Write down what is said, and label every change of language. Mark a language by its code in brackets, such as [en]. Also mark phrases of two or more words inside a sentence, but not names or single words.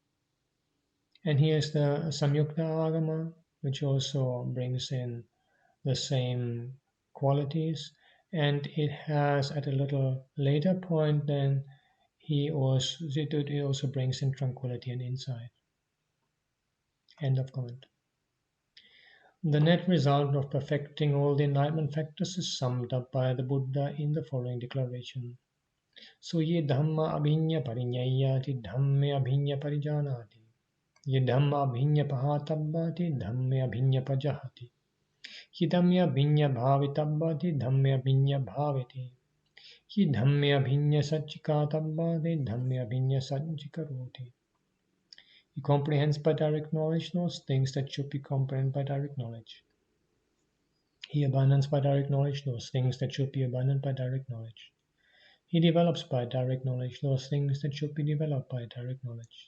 [en] And here's the Samyukta Agama, which also brings in the same qualities, and it has at a little later point then it also brings in tranquility and insight. End of comment. The net result of perfecting all the enlightenment factors is summed up by the Buddha in the following declaration. [pi] So ye dhamma abhinya parinyayati dhamme abhinya parijanati. Ye dhamma abhinya pahatabbati dhamme abhinya pajahati. Ye dhamme abhinya bhavitabbati dhamme abhinya bhaviti. Ye dhamme abhinya satchikatabbati dhamme abhinya satchikaroti. [en] He comprehends by direct knowledge those things that should be comprehended by direct knowledge. He abandons by direct knowledge those things that should be abandoned by direct knowledge. He develops by direct knowledge those things that should be developed by direct knowledge.